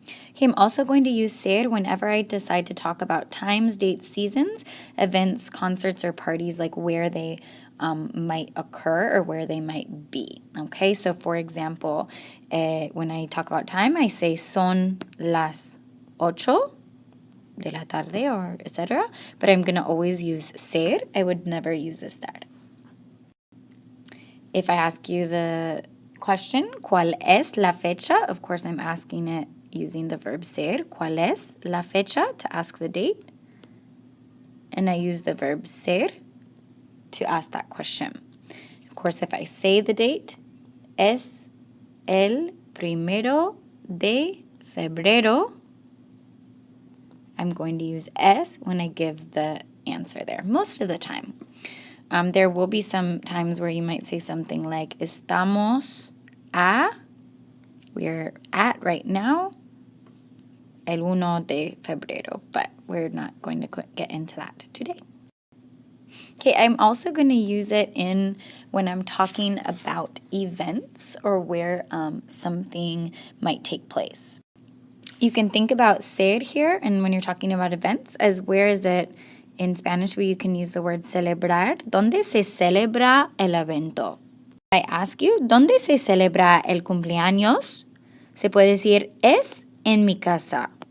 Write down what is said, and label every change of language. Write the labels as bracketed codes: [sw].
[en] Okay, I'm also going to use ser whenever I decide to talk about times, dates, seasons, events, concerts, or parties, like where they might occur or where they might be. Okay, so for example, when I talk about time, I say [es] son las 8 de la tarde [en] or etc. But I'm going to always use ser. I would never use estar. If I ask you the question, [es] ¿cuál es la fecha? [en] Of course, I'm asking it using the verb ser. [es] ¿Cuál es la fecha? [en] To ask the date. And I use the verb ser to ask that question. Of course, if I say the date, [es] es el 1 de febrero, [en] I'm going to use es when I give the answer there, most of the time. There will be some times where you might say something like, [es] estamos a, [en] we're at right now, [es] el 1 de febrero, [en] but we're not going to get into that today. Okay, I'm also going to use it in when I'm talking about events or where something might take place. You can think about ser here, and when you're talking about events, as where is it in Spanish where you can use the word celebrar? [es] ¿Dónde se celebra el evento? I ask you, ¿dónde se celebra el cumpleaños? Se puede decir, es en mi casa.